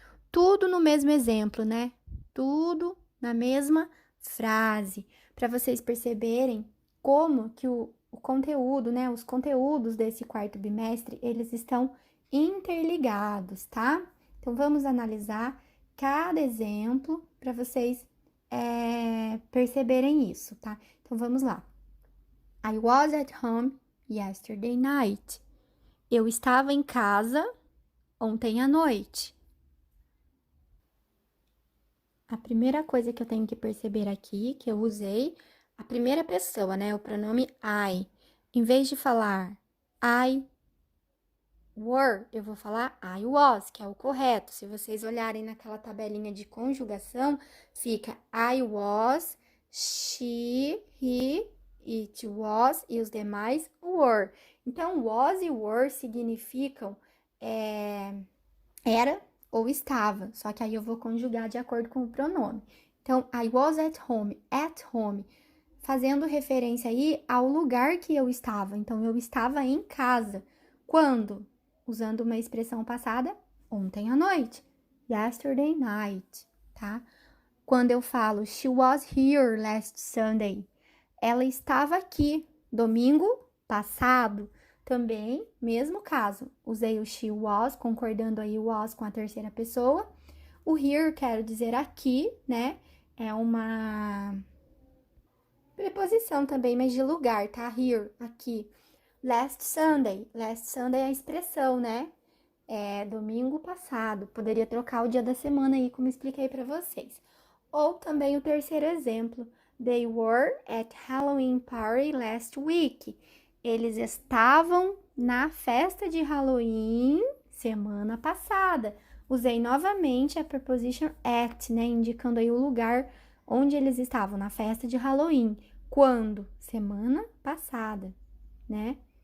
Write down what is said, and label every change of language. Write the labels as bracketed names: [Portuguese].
[Portuguese] Tudo no mesmo exemplo, né? Tudo na mesma frase, para vocês perceberem como que o conteúdo, né? Os conteúdos desse quarto bimestre, eles estão interligados, tá? Então, vamos analisar cada exemplo para vocês perceberem isso, tá? Então, vamos lá. [English] I was at home yesterday night. [Portuguese] Eu estava em casa ontem à noite. A primeira coisa que eu tenho que perceber aqui, que eu usei a primeira pessoa, né? O pronome I. Em vez de falar [English] I were, [Portuguese] eu vou falar [English] I was, [Portuguese] que é o correto. Se vocês olharem naquela tabelinha de conjugação, fica [English] I was, she, he, it was [Portuguese] e os demais were. Então, was e were significam era ou estava, só que aí eu vou conjugar de acordo com o pronome. Então, [English] I was at home, [Portuguese] fazendo referência aí ao lugar que eu estava. Então, eu estava em casa. Quando? Usando uma expressão passada, ontem à noite. [English] Yesterday night, tá? [Portuguese] Quando eu falo, [English] she was here last Sunday. [Portuguese] Ela estava aqui, domingo passado. Também, mesmo caso, usei o she was, concordando aí o was com a terceira pessoa. O here, quero dizer aqui, né? É uma preposição também, mas de lugar, tá? Here, aqui. [English] Last Sunday [Portuguese] é a expressão, né? Domingo passado. Poderia trocar o dia da semana aí, como expliquei para vocês. Ou também o terceiro exemplo. [English] They were at Halloween party last week. [Portuguese] Eles estavam na festa de Halloween semana passada. Usei novamente a preposition at, né? Indicando aí o lugar onde eles estavam, na festa de Halloween. Quando? Semana passada, né?